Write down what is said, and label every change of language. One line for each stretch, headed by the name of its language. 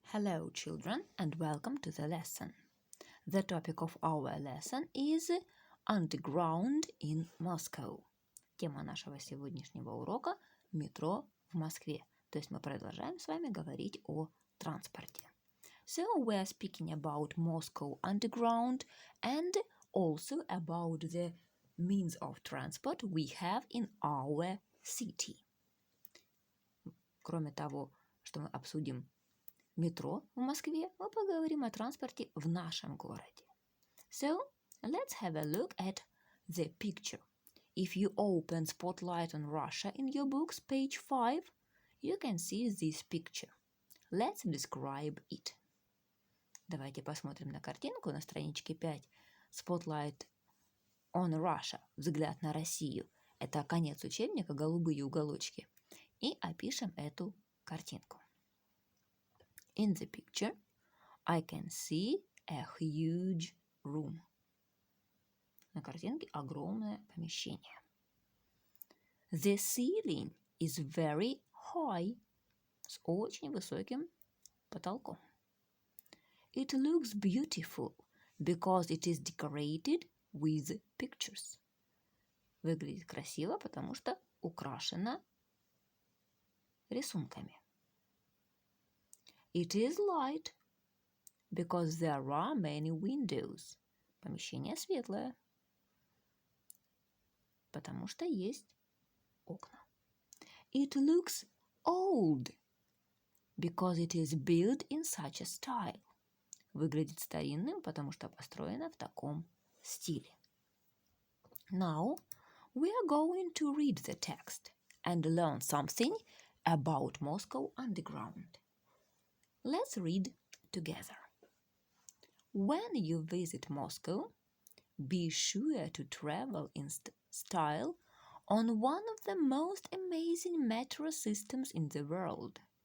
English: Hello, children, and welcome to the lesson. The topic of our lesson is Underground in Moscow.
Russian: Тема нашего сегодняшнего урока – метро в Москве. То есть мы продолжаем с вами говорить о транспорте.
English: So we are speaking about Moscow Underground and also about the means of transport we have in our city.
Russian: Кроме того, что мы обсудим метро в Москве, мы поговорим о транспорте в нашем городе.
English: So, let's have a look at the picture. If you open Spotlight on Russia in your books, page 5, you can see this picture. Let's describe it.
Russian: Давайте посмотрим на картинку на страничке 5. Spotlight on Russia. Взгляд на Россию. Это конец учебника, голубые уголочки. И опишем эту картинку.
English: In the picture, I can see a huge room.
Russian: На картинке огромное помещение.
English: The ceiling is very high.
Russian: С очень высоким потолком.
English: It looks beautiful because it is decorated with pictures.
Russian: Выглядит красиво, потому что украшено рисунками.
English: It is light because there are many windows.
Russian: Помещение светлое, потому что есть окна.
English: It looks old because it is built in such a style.
Russian: Выглядит старинным, потому что построено в таком стиле.
English: Now we are going to read the text and learn something about Moscow Underground. Let's read together. When you visit Moscow, be sure to travel in style on one of the most amazing metro systems in the world.